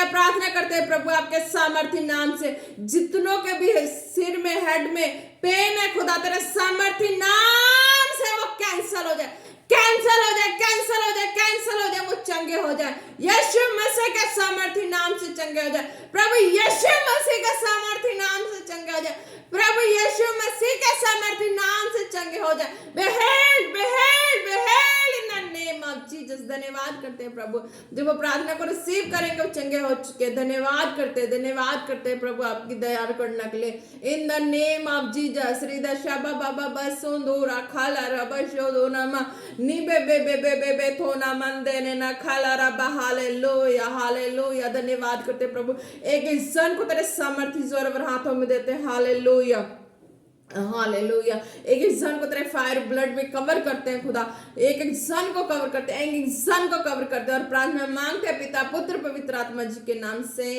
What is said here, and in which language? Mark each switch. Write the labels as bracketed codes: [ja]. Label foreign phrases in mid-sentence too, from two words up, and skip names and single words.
[hi] प्रार्थना करते हैं प्रभु आपके सामर्थी नाम से, जितनों के भी सिर में हेड में पेन है खुदा, तेरे सामर्थी नाम से वो कैंसल हो जाए, कैंसल हो जाए, कैंसल हो जाए, कैंसल हो जाए, वो चंगे हो जाए। यीशु मसीह के सामर्थी नाम से चंगे हो जाए प्रभु, यीशु मसीह के सामर्थी नाम से चंगे हो जाए प्रभु, यीशु मसीह के सामर्थी नाम से चंगे हो जाए। [en] behead behead behead in the name of Jesus. [hi] धन्यवाद करते हैं प्रभु, जब वो प्रार्थना को रिसीव करेंगे वो चंगे हो चुके। धन्यवाद करते हैं, धन्यवाद करते हैं प्रभु आपकी दया करना के लिए। [en] in the name of Jesus. हृदय शाबा बाबा बसोंदोरा खाला रबा शोदोनामा निबे बे बे बे बे बे थोना मंदे ने ना खाला रबा। [hi] हालेलुया हालेलुया। धन्यवाद करते हैं प्रभु, एक इंसान को तेरे सामर्थी जोर हाथों में देते हैं। हालेलुया हालेलुया। एक इंसान को तेरे [en] fire blood [hi] में कवर करते हैं खुदा, एक इंसान को कवर करते हैं, एक इंसान को कवर करते हैं और प्रार्थना मांगते हैं पिता पुत्र पवित्र आत्मा जी के नाम से।